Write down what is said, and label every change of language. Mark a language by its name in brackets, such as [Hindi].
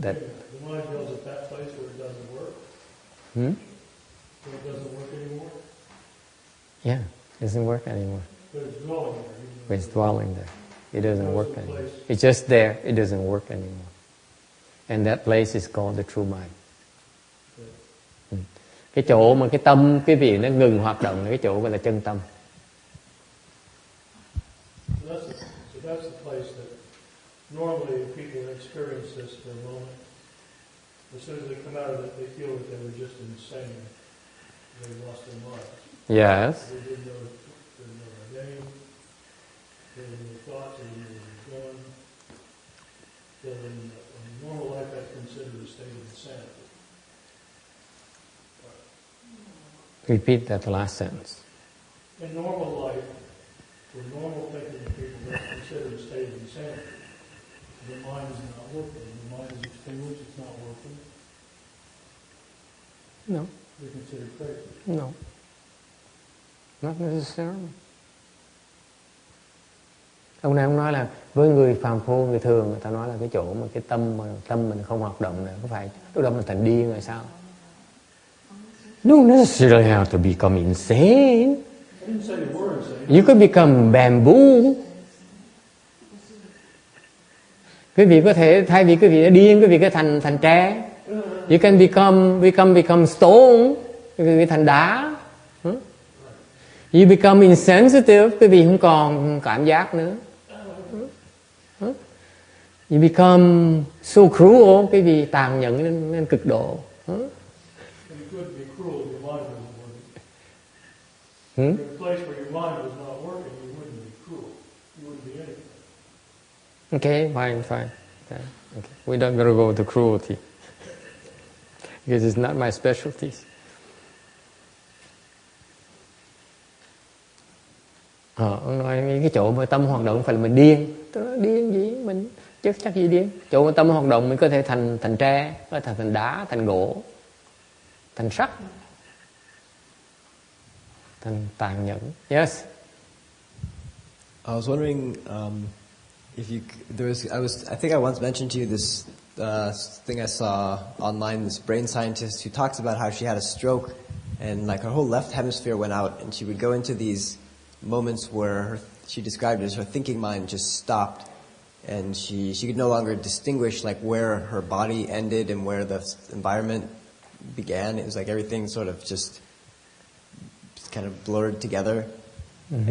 [English] The mind dwells at that place where it doesn't work. Hmm? Where it doesn't work anymore. Yeah, it doesn't work anymore. But it's dwelling there. even though It's dwelling there. It doesn't work the anymore. place. It's just there. It doesn't work anymore. And that place is called the true mind. [Vietnamese] Cái chỗ mà cái tâm, cái vị nó ngừng hoạt động là cái chỗ gọi là chân tâm. [English] So that's the place that normally people experience this for a moment. As soon as they come out of it, they feel that they were just insane. They lost their minds. Yes. They didn't know their name. They didn't know their thoughts. They didn't know where they were going. So in normal life, that's considered a state of insanity. Repeat that last sentence. In normal life, for normal thinking people, that's considered a state of insanity. The mind is not working. The mind is extinguished. It's not working. No. They're considered crazy. No. Not necessarily. [Vietnamese] Ông này ông nói là với người phàm phu, người thường, người ta nói là cái chỗ mà cái tâm mình không hoạt động nữa, có phải lúc đó mình thành điên rồi sao? [English] You don't necessarily have to become insane. I didn't say you were insane. You could become bamboo. [Vietnamese] Quý vị có thể thay vì quý vị đã điên, quý vị có thành tre. [English] You can become stone. [Vietnamese] Quý vị thành đá. [English] You become insensitive, [Vietnamese] quý vị không còn cảm giác nữa. [English] You become so cruel, [Vietnamese] quý vị tàn nhẫn lên cực độ. [English] You could be cruel if your mind wasn't working. Hmm? In a place where your mind was not working, you wouldn't be cruel. You wouldn't be anything. Okay, fine. Okay. We don't gotta go to cruelty. Because it's not my specialties. [Vietnamese] Ông nói cái chỗ mà tâm hoạt động phải là mình điên. Tôi nói điên gì? Mình chắc gì điên. Chỗ mà tâm hoạt động mình có thể thành tre, có thể thành đá, thành gỗ, thành sắt, thành tàn nhẫn. [English] Yes. I was wondering if you I think I once mentioned to you this thing I saw online. This brain scientist who talks about how she had a stroke and like her whole left hemisphere went out, and she would go into these moments where she described it as her thinking mind just stopped, and she could no longer distinguish like where her body ended and where the environment began. It was like everything sort of just kind of blurred together. Mm-hmm.